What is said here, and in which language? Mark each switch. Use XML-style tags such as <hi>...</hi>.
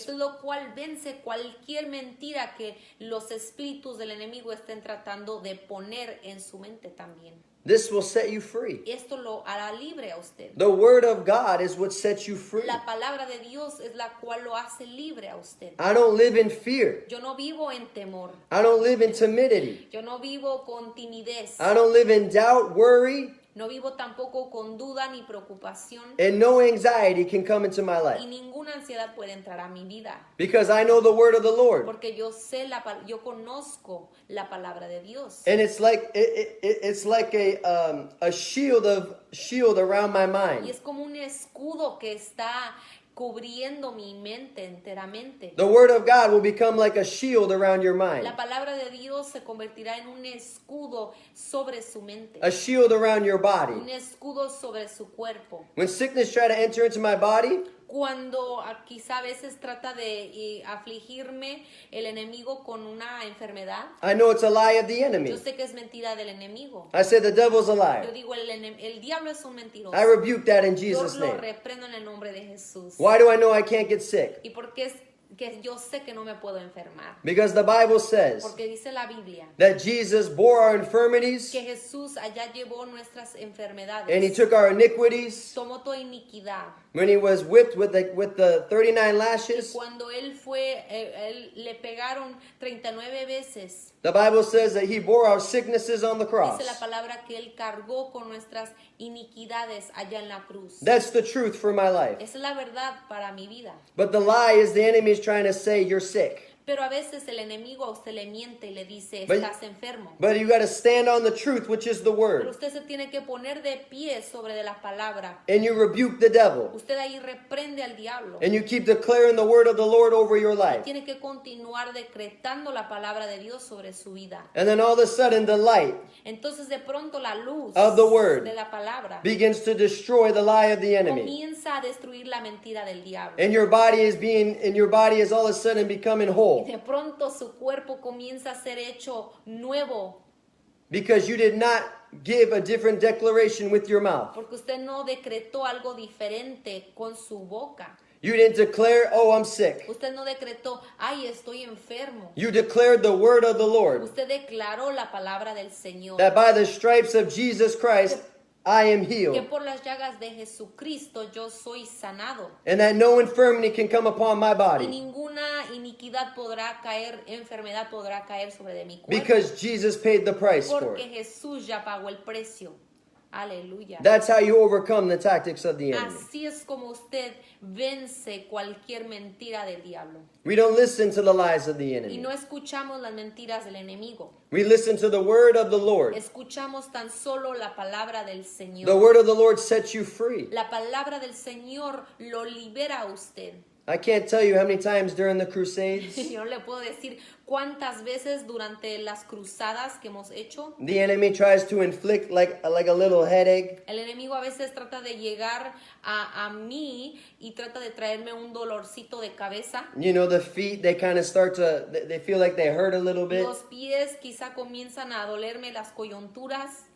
<es>esto es lo cual vence cualquier mentira que los espíritus del enemigo estén tratando de poner en su mente también.</es> <en>This will set you free.</en> <es>Esto lo hará libre a usted.</es> <en>The word of God is what sets you free.</en> <es>La palabra de Dios es la cual lo hace libre a usted.</es> <en>I don't live in fear.</en> <es>Yo no vivo en temor.</es> <en>I don't live in timidity.</en> <es>Yo no vivo con timidez.</es> <en>I don't live in doubt, worry,</en> <es>No vivo tampoco con duda ni preocupación.</es> <en>and no anxiety can come into my</en> <es>Y</es> <en>life.</en> <es>ninguna ansiedad puede entrar a mi vida.</es> <en>Because I know the word of the Lord.</en> <es>Porque yo sé yo conozco la palabra de Dios.</es> <en>And it's like it's like a shield around my</en> <es>Y</es> <en>mind.</en> <es>es como un escudo que está cubriendo mi mente enteramente.</es> <en>The word of God will become like a shield around your mind.</en> <es>La palabra de Dios se convertirá en un escudo sobre su mente.</es> <en>A shield around your</en> <es>Un</es> <en>body.</en> <es>escudo sobre su cuerpo.</es> <en>When sickness try to enter into my body,</en> <es>Cuando quizá a veces trata de afligirme el enemigo con una enfermedad,</es> <en>I know it's a lie of the enemy.</en> <es>yo sé que es mentira del enemigo.</es> <en>I said the devil's a</en> <es>Yo</es> <en>liar.</en> <es>digo, el diablo es un mentiroso.</es> <en>I rebuke that in</en> <es>Yo</es> <en>Jesus'</en> <es>lo</es> <en>name.</en> <es>reprendo en el nombre de Jesús.</es> <en>Why do I know I can't get sick?</en> <es>¿Y por qué es que yo sé que no me puedo enfermar?</es> <en>Because the Bible says</en> <es>Porque dice la Biblia</es> <en>that Jesus bore our infirmities</en> <es>que Jesús allá llevó nuestras</es> <en>and he</en> <es>enfermedades,</es> <en>took our iniquities.</en> <es>tomó toda iniquidad.</es> <en>When he was whipped with the 39 lashes,</en> <es>Cuando él le pegaron 39 veces.</es> <en>the Bible says that he bore our sicknesses on the cross.</en> <es>Dice la palabra que él cargó con nuestras iniquidades allá en la cruz.</es> <en>That's the truth for my life.</en> <es>Esa es la verdad para mi vida.</es> <en>But the lie is the enemy is trying to say you're sick.</en> <es>Pero a veces el enemigo a usted le miente y le dice,</es> <en>But-</en> <es>estás enfermo.</es> <en>But you got to stand on the truth, which is the</en> <es>Pero</es> <en>word.</en> <es>usted se tiene que poner de pie sobre de la palabra.</es> <en>And you rebuke the devil.</en> <es>Usted ahí reprende al diablo.</es> <en>And you keep declaring the word of the Lord over your life.</en> <es>Tiene que continuar decretando la palabra de Dios sobre su vida.</es> <en>And then all of a sudden, the light</en> <es>Entonces de pronto la luz</es> <en>of the word</en> <es>de la palabra</es> <en>begins to destroy the lie of the enemy.</en> <es>comienza a destruir la mentira del diablo.</es> <en>And your body is all of a sudden becoming</en> <es>Y</es> <en>whole.</en> <es>de pronto su cuerpo comienza a ser hecho nuevo</es> <en>Because you did not give a different declaration with your mouth.</en> <es>porque usted no decretó algo diferente con su boca.</es> <en>You didn't declare, oh, I'm sick.</en> <es>Usted no decretó, ay, estoy enfermo.</es> <en>You declared the word of the Lord.</en> <es>Usted declaró la palabra del Señor.</es> <en>That by the stripes of Jesus Christ, I am</en> <es>Que</es> <en>healed.</en> <es>por las llagas de Jesucristo yo soy sanado.</es> <en>And that no infirmity can come upon my</en> <es>Y</es> <en>body.</en> <es>ninguna iniquidad podrá caer, enfermedad podrá caer sobre de mi cuerpo.</es> <en>Because Jesus paid the price for</en> <es>Porque</es> <en>it.</en> <es>Jesús ya pagó el precio. Aleluya.</es> <en>That's how you overcome the tactics of the enemy.</en> <es>Así es como usted vence cualquier mentira del diablo.</es> <en>We don't listen to the lies of the</en> <es>Y</es> <en>enemy.</en> <es>no escuchamos las mentiras del enemigo.</es> <en>We listen to the word of the Lord.</en> <es>Escuchamos tan solo la palabra del</es> <en>The</en> <es>Señor.</es> <en>word of the Lord sets you free.</en> <es>La palabra del Señor lo libera a usted.</es> <en>I can't tell you how many times during the crusades</en> <es>Yo no le puedo decir cuántas veces durante las cruzadas que hemos hecho,</es> <en>the enemy tries to inflict like a little headache.</en> <es>el enemigo a veces trata de llegar a mí y trata de traerme un dolorcito de cabeza.</es> <en>You know, the feet, they kind of start to, they feel like they hurt a little bit.</en> <es>Los pies quizá comienzan a dolerme las coyunturas.</es>